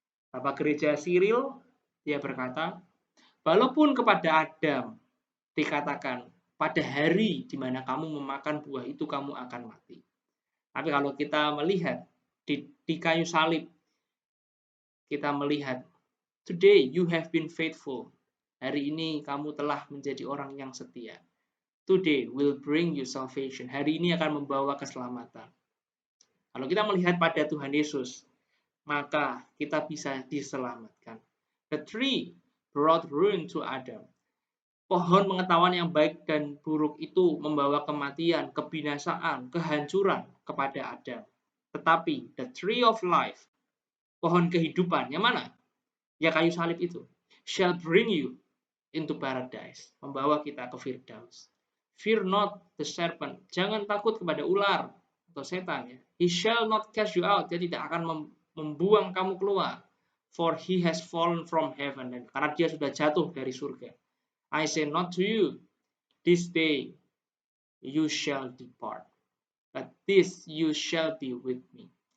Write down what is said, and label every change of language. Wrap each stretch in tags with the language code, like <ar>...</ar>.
<id>Bapak Gereja Cyril, dia berkata, walaupun kepada Adam dikatakan, pada hari di mana kamu memakan buah itu kamu akan mati. Tapi kalau kita melihat di kayu salib, kita melihat,</id> <en>today you have been faithful.</en> <id>Hari ini kamu telah menjadi orang yang setia.</id> <en>Today will bring you salvation.</en> <id>Hari ini akan membawa keselamatan. Kalau kita melihat pada Tuhan Yesus, maka kita bisa diselamatkan.</id> <en>The tree brought ruin to Adam.</en> <id>Pohon pengetahuan yang baik dan buruk itu membawa kematian, kebinasaan, kehancuran kepada Adam. Tetapi</id> <en>the tree of life,</en> <id>pohon kehidupan, yang mana? Ya kayu salib itu.</id> <en>Shall bring you into paradise.</en> <id>Membawa kita ke Firdaus.</id> <en>Fear not the serpent.</en> <id>Jangan takut kepada ular atau setan. Ya.</id> <en>He shall not cast you out.</en> <id>Dia tidak akan membuang kamu keluar.</id> <en>For he has fallen from heaven.</en> <id>Dan karena dia sudah jatuh dari surga.</id> <en>I say not to you, this day you shall depart. But this you shall be with me.</en>